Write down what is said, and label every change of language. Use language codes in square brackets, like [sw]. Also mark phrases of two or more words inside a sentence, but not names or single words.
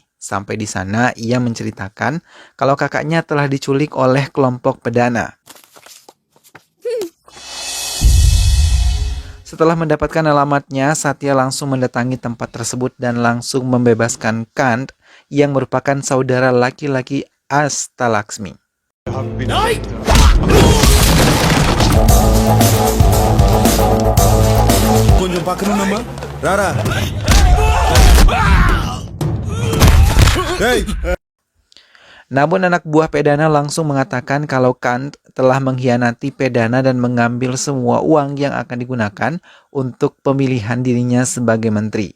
[id] Sampai di sana ia menceritakan kalau kakaknya telah diculik oleh kelompok pedana. Setelah mendapatkan alamatnya, Satya langsung mendatangi tempat tersebut dan langsung membebaskan Kant yang merupakan saudara laki-laki Astalaksmi. [te] కొంచెం పక్కన ఉన్నమ్మా రారా [id] Namun anak buah Pedana langsung mengatakan kalau Kant telah mengkhianati Pedana dan mengambil semua uang yang akan digunakan untuk pemilihan dirinya sebagai menteri.